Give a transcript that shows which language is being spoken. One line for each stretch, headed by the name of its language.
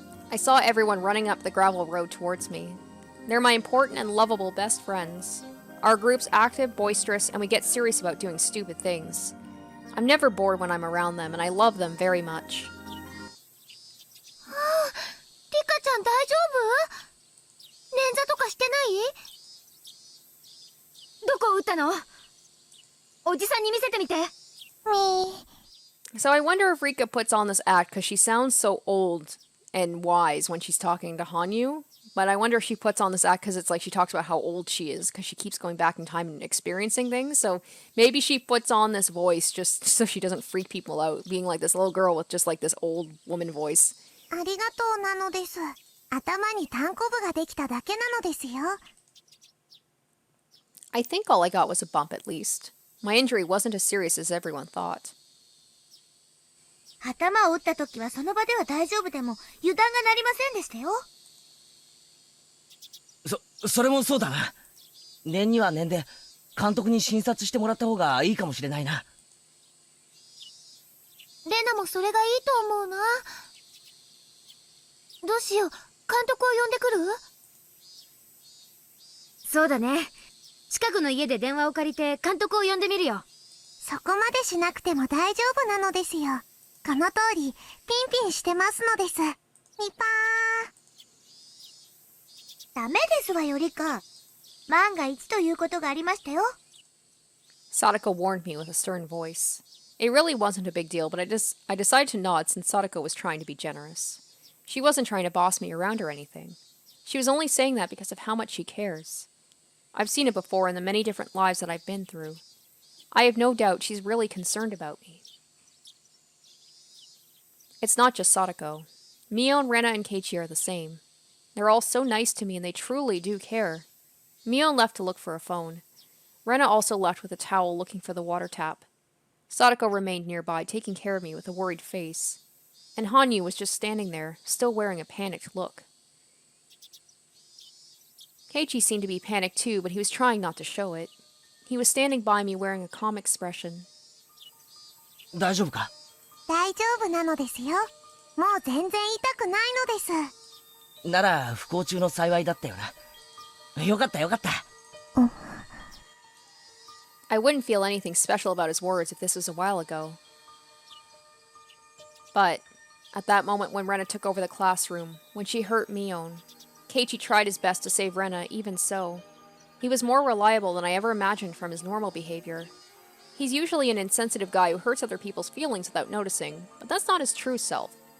English: I saw everyone running up the gravel road towards me. They're my important and lovable best friends. Our group's active, boisterous, and we get serious about doing stupid things. I'm never bored when I'm around them, and I love them very much.
Japanese: Rika-chan, 大丈夫?捻挫とかしてない? どこ打ったの?おじさんに見せてみて.
English: So I wonder if Rika puts on this act because she sounds so old and wise when she's talking to Hanyuu. But I wonder if she puts on this act because it's like she talks about how old she is because she keeps going back in time and experiencing things. So maybe she puts on this voice just so she doesn't freak people out, being like this little girl with just like this old woman voice.
Japanese: ありがとうなのです。頭に単行部ができただけなのですよ。
English: I think all I got was a bump at least. My injury wasn't as serious as everyone thought.
Japanese: 頭を打った時はその場では大丈夫でも油断がなりませんでしたよ。それもそうだな。念には念で監督に診察してもらった方がいいかもしれないな。レナもそれがいいと思うな。どうしよう、監督を呼んでくる？そうだね。近くの家で電話を借りて監督を呼んでみるよ。そこまでしなくても大丈夫なのですよ。この通りピンピンしてますのです。ニパー。ダメですわよ、リカ。万が一ということがありましたよ。
English: Sadako warned me with a stern voice. It really wasn't a big deal, but I decided to nod since Sadako was trying to be generous. She wasn't trying to boss me around or anything. She was only saying that because of how much she cares. I've seen it before in the many different lives that I've been through. I have no doubt she's really concerned about me. It's not just Sadako. Mion, Rena, and Keiichi are the same. They're all so nice to me and they truly do care. Mion left to look for a phone. Rena also left with a towel looking for the water tap. Sadako remained nearby, taking care of me with a worried face. And Hanyuu was just standing there, still wearing a panicked look. Keiichi seemed to be panicked too, but he was trying not to show it. He was standing by me wearing a calm expression.
Japanese: 大丈夫か？大丈夫なのですよ。もう全然痛くないのです。なら不幸中の幸いだったよな。よかったよかった。
English: I wouldn't feel anything special about his words if this was a while ago. But at that moment when Rena took over the classroom, when she hurt Mion, Keiichi tried his best to save Rena, even so. He was more reliable than I ever imagined from his normal behavior. He's usually an insensitive guy who hurts other people's feelings without noticing, but that's not his true self.